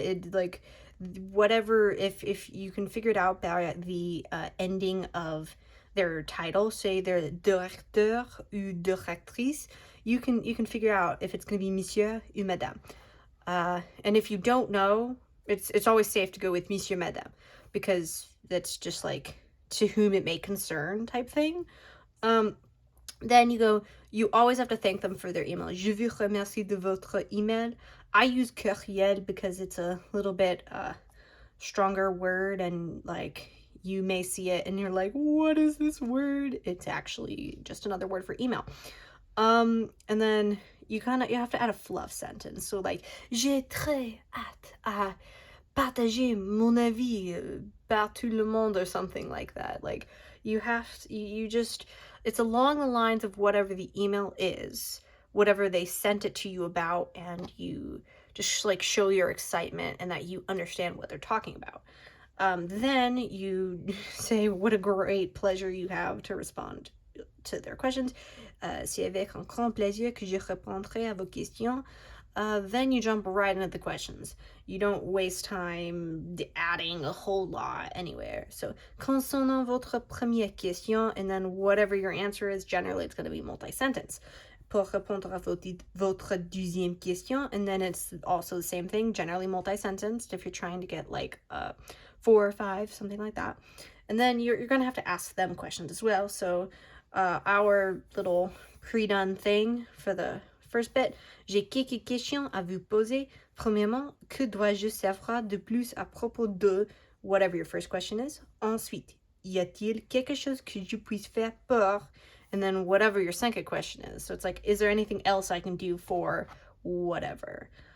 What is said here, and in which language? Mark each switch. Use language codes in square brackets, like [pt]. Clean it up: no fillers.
[en] It like whatever, if you can figure it out by the ending of their title, say they're [fr] directeur ou directrice, [en] you can figure out if it's going to be [fr] Monsieur ou Madame. [en] And if you don't know, it's always safe to go with Monsieur, Madame, because that's just like to whom it may concern type thing. Then you always have to thank them for their email. [fr] Je vous remercie de votre email. [en] I use courriel because it's a little bit stronger word, and like you may see it and you're like, what is this word? It's actually just another word for email. And then you have to add a fluff sentence. So like, [fr] j'ai très hâte à partager mon avis par tout le monde, [en] or something like that. Like it's along the lines of whatever the email is, whatever they sent it to you about, and you just like show your excitement and that you understand what they're talking about. Then you say what a great pleasure you have to respond to their questions. [fr] C'est avec un grand plaisir que je répondrai à vos questions. [en] Then you jump right into the questions. You don't waste time adding a whole lot anywhere. So, [fr] concernant votre première question, [en] and then whatever your answer is, generally it's going to be multi-sentence. [fr] Pour répondre à votre deuxième question, [en] and then it's also the same thing, generally multi-sentenced if you're trying to get like 4 or 5, something like that. And then you're going to have to ask them questions as well. So our little pre-done thing for the first bit, [fr] j'ai quelques questions à vous poser. Premièrement, que dois-je savoir de plus à propos de [en] whatever your first question is? [fr] Ensuite, y a-t-il quelque chose que je puisse faire pour? [en] And then whatever your second question is. So it's like, is there anything else I can do for whatever?